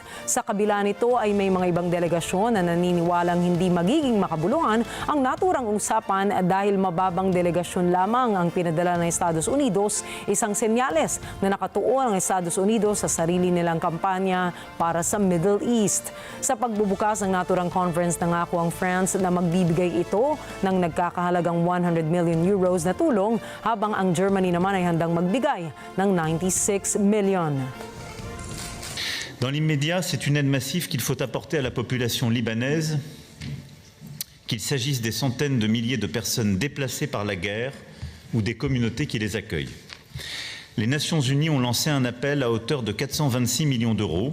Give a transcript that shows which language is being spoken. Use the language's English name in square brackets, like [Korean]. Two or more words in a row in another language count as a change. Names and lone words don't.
[Filipino] Sa kabila nito ay may mga ibang delegasyon na naniniwalang hindi magiging makabuluhan ang naturang usapan dahil mababang delegasyon lamang ang pinadala ng Estados Unidos, isang senyales na nakatuon ang Estados Unidos sa sarili nilang kampanya para sa Middle East. Sa pagbubukas ng naturang conference, nangako ang France na magbibigay ito ng nagkakahalagang 100 [English] million euros [Filipino] na tulong, habang ang Germany naman ay handang magbigay ng 96 million. [French] Dans l'immédiat, c'est une aide massive qu'il faut apporter à la population libanaise, qu'il s'agisse des centaines de milliers de personnes déplacées par la guerre ou des communautés qui les accueillent. Les Nations Unies ont lancé un appel à hauteur de 426 millions d'euros.